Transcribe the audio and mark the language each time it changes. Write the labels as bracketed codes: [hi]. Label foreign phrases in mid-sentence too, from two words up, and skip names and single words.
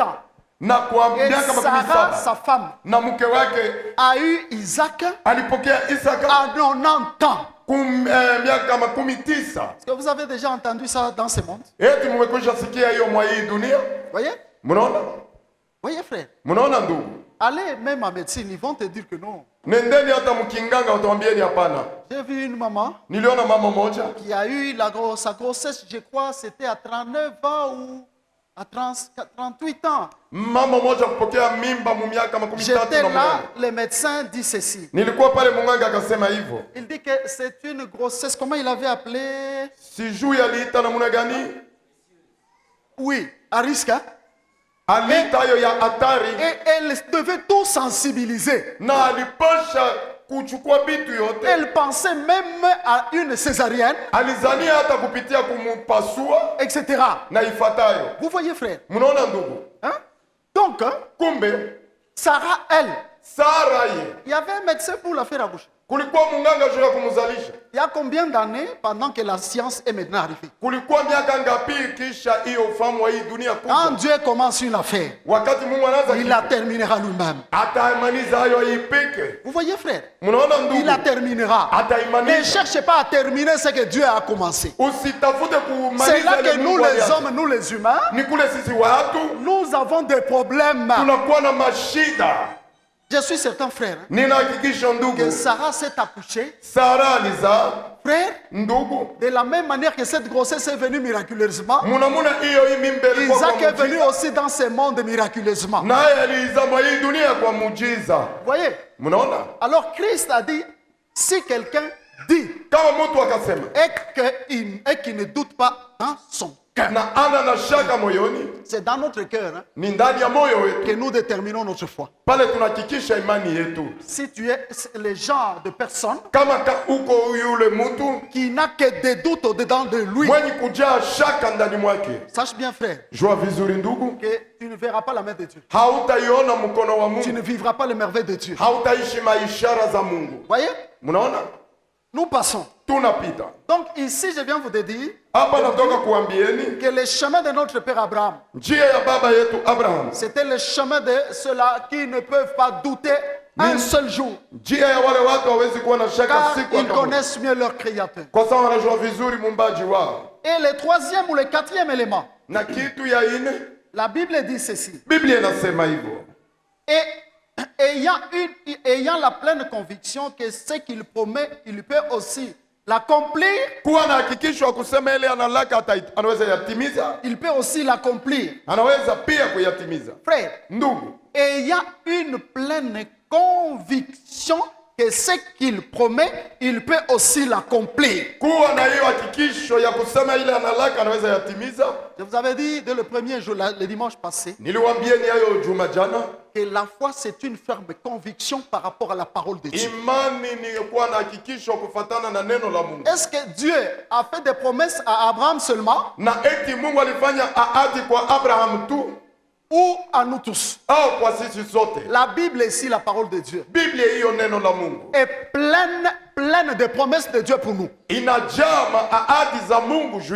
[fr] ans [sw] na kwa [fr] et [sw] miaka [fr] Sarah, 17 sa femme, [sw] na mke wake [fr] a eu Isaac [sw] alipokea Isaka [fr] à 90 ans? [sw] miaka 19. [fr] Est-ce que vous avez déjà entendu ça dans ce monde? [sw] Eti mmekwisha sikia hiyo mwa hii dunia? [fr] Voyez? [sw] Mnaona? [fr] Voyez, frère. [sw] Mnaona ndugu? [fr] Allez même en médecine, ils vont te dire que non. [sw] Nendeni hata mkinganga utawambieni hapana. [fr] J'ai vu une maman [sw] Niliona mama moja [fr] qui a eu sa grossesse, je crois, c'était à 39 ans ou à 38 ans. [sw] mama moja kupokea mimba mu miaka 13 [fr] J'étais [sw] na [fr] là, [sw] mnane. [fr] le médecin dit ceci. [sw] Nilikuwa pale munganga akasema hivyo. [fr] Il dit que c'est une grossesse, comment il avait appelé? [sw] Sijui aliita namna gani? [fr] Oui, à risque. Hein? [sw] Aliita hiyo ya hatari [fr] Et elle devait tout sensibiliser. [sw] na alipasha kuchukua bitu yote. [fr] Elle pensait même à une césarienne, [sw] Alizania hata kupitia kumupasua [fr] etc. [sw] na ifatayo. [fr] Vous voyez, frère? [sw] Mnaona ndugu? [fr] Hein? Donc, hein, [sw] Kumbe [fr] Sarah, elle, [sw] Sara ye [fr] il y avait un médecin pour la faire accoucher. [sw] kulikuwa munganga juu ya kumzalisha. [fr] Il y a combien d'années pendant que la science est maintenant arrivée? [sw] Kulikuwa miaka ngapi kisha hiyo ufahamu wa hii dunia [fr] Quand [sw] kubwa? [fr] Dieu commence une affaire, [sw] Wakati Mungu anaanza [fr] il [sw] kitu, [fr] la terminera lui-même. [sw] ataimaliza hayo ipeke. [fr] Vous voyez, frère? [sw] Mnaona [fr] Il la [sw] ndugu? [fr] terminera. Ne [sw] Ataimaliza. [fr] cherchez pas à terminer ce que Dieu a commencé. [sw] Usitafute [fr] C'est là [sw] kumaliza [fr] que [sw] ile [fr] nous, [sw] Mungu [fr] les [sw] alianza. [fr] hommes, nous, les humains, [sw] Ni kule sisi watu [fr] nous avons des problèmes. [sw] tunakuwa na mashida. [fr] Je suis certain, frère, [sw] ninahakikisha ndugu, [fr] que Sarah s'est accouchée. [sw] Sara alizaa. [fr] Frère, [sw] Ndugu, [fr] de la même manière que cette grossesse est venue miraculeusement, [sw] munamuna hiyo hii mimba ilikuwa [fr] Isaac [sw] kwa [fr] est venu [sw] muujiza, [fr] aussi dans ce monde miraculeusement. [sw] naye alizama hii dunia kwa muujiza. [fr] Voyez? [sw] Mnaona? [fr] Alors Christ a dit, si quelqu'un dit [sw] Kama mtu akasema [fr] et qu'il ne doute pas dans son cœur, [sw] na ana na shaka moyoni, [fr] c'est dans notre cœur [sw] ni ndani ya moyo wetu [fr] que nous déterminons notre foi. [sw] pale tunahakikisha imani yetu. [fr] Si tu es le genre de personne [sw] Kama uko yule mtu [fr] qui n'a que des doutes au-dedans de lui, [sw] mwenye kujaa shaka ndani mwake, [fr] sache bien, frère, [sw] jua vizuri ndugu, [fr] que tu ne verras pas la main de Dieu. [sw] hautaiona mkono wa [fr] Tu ne [sw] Mungu, [fr] vivras pas les merveilles de Dieu. [sw] hautaishi maishara za Mungu. [fr] Voyez? [sw] Mnaona? [fr] Nous passons. [sw] Tunapita [fr] Donc ici, je viens vous de dire [sw] hapa, natoka kuambieni [fr] que le chemin de notre père Abraham, [sw] njia ya baba yetu Abraham, [fr] c'était le chemin de ceux-là qui ne peuvent pas douter un seul jour, [sw] njia ya wale watu hawezi kuwa na shaka [fr] car [sw] siku [fr] ils [sw] hata moja, [fr] connaissent mieux leur Créateur. [sw] kwa sababu wanajua vizuri muumbaji wao. [fr] Et le troisième ou le quatrième élément, [sw] Na kitu ya ine, [fr] la Bible dit ceci. [sw] Biblia inasema hivyo, [fr] Et ayant la pleine conviction que ce qu'il promet, il peut aussi l'accomplir, [sw] kuwa na hakikisho wa kusema ile analaka anaweza yatimiza, [fr] il peut aussi l'accomplir. [sw] anaweza pia kuyatimiza. [fr] Frère, [sw] Ndugu, [fr] ayant une pleine conviction que ce qu'il promet, il peut aussi l'accomplir. [sw] kuwa na hiyo hakikisho ya kusema ile analaka anaweza yatimiza. [fr] Je vous avais dit dès le premier jour, le dimanche passé, [sw] Niliwaambieni hayo juma jana, [fr] que la foi c'est une ferme conviction par rapport à la parole de Dieu. [sw] imani ni kuwa na hakikisho kufatana na neno la Mungu. [fr] Est-ce que Dieu a fait des promesses à Abraham seulement [sw] Na eti Mungu alifanya ahadi kwa Abraham tu [fr] ou à nous tous? [sw] au kwa sisi sote? [fr] La Bible est ici la parole de Dieu. [sw] Biblia hiyo neno la Mungu [fr] Est pleine de promesses de Dieu pour nous. [sw] inajaa ahadi za Mungu juu